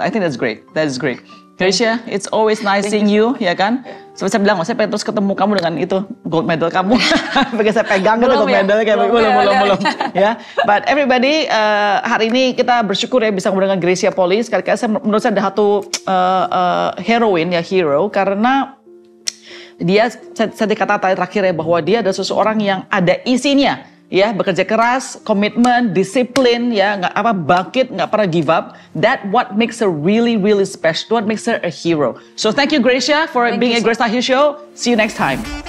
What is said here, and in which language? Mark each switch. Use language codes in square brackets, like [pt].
[en] I think that's great, that is great. Gracia, it's always nice seeing you, [id] ya kan? Seperti saya bilang, saya pengen terus ketemu kamu dengan itu gold medal kamu. Pakai saya pegang gitu gold medal kayak belum. Ya, [en] but everybody, [id] hari ini kita bersyukur ya bisa ngobrol dengan Gracia Polly. Sekali-kali menurut saya ada satu hero, karena dia, saya dikata terakhir ya, bahwa dia adalah seseorang yang ada isinya, ya, bekerja keras, komitmen, disiplin, ya, bangkit, nggak pernah [en] give up. That what makes her really, really special. What makes her a hero. So thank you, Gracia, for being a Grace Tahir Show. See you next time.